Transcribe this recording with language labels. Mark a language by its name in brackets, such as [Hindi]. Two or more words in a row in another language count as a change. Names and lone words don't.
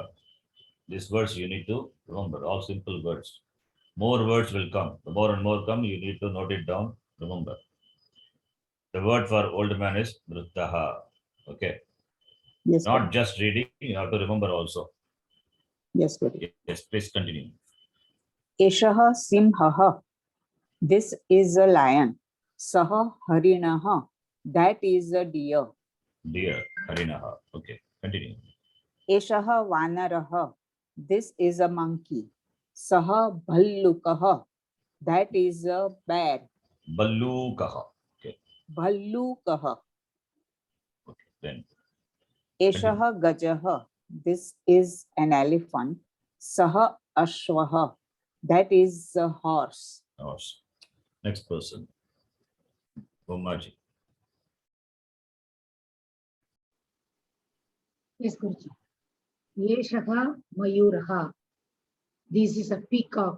[English] These words you need to remember, all simple words. More words will come. The more and more come, you need to note it down, remember. The word for old man is Vrittaha. Okay. Yes, Not Guruji. just reading, you have to remember also. Yes, Guruji. Yes, please continue. [Sanskrit] Eshaha simhaha. [English] This is a lion. [Sanskrit] Saha harinaha. [English] That is a deer. Dear Harinaha. Okay, continue. [Sanskrit] Eshaha vanaraha. [English] This is a monkey. [Sanskrit] Saha bhallukaha. [English] That is a bear. Ballukaha. Okay, Bhallukaha. okay. Then [Sanskrit] Eshaha gajaha. [English] This is an elephant. [Sanskrit] Saha ashwaha. [English] That is a horse. horse. Next person. Umaji. Yes, Guruji. [Sanskrit] Yeshaha Mayuraha. [English] This is a peacock.